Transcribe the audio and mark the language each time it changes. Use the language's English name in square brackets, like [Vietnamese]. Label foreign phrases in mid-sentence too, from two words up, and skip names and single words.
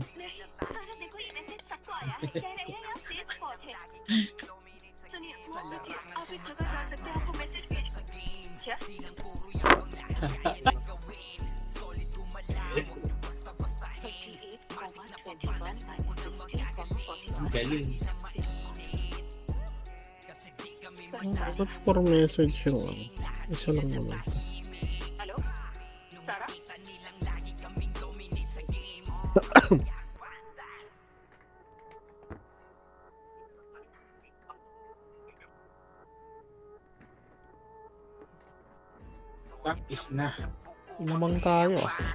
[Hindi] सारा देखो ये मैसेज सबको आया है कह रहे हैं यहाँ सेफ स्पॉट है सुनिए आप एक जगह जा सकते हैं आपको मैसेज भेज क्या [Filipino] Ang galing. Ba't [English] for message [Filipino] yung ano? Isa lang naman. [Hindi] हेलो सारा [Filipino] Tapos na. Lamang tayo ah.